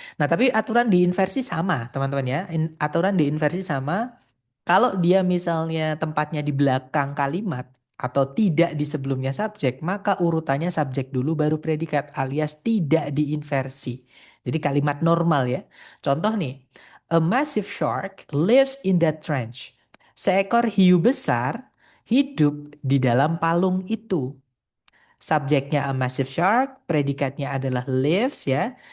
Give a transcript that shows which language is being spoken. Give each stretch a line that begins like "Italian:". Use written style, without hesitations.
Indonesian: Nah, tapi aturan di inversi sama, teman-teman ya. Aturan di inversi sama. Kalau dia misalnya tempatnya di belakang kalimat atau tidak di sebelumnya subjek, maka urutannya subjek dulu baru predikat alias tidak diinversi. Jadi kalimat normal ya. Contoh nih,
English: a massive shark lives in that trench.
Indonesian: Seekor hiu besar hidup di dalam palung itu. Subjeknya
English: a massive shark,
Indonesian: predikatnya adalah lives ya.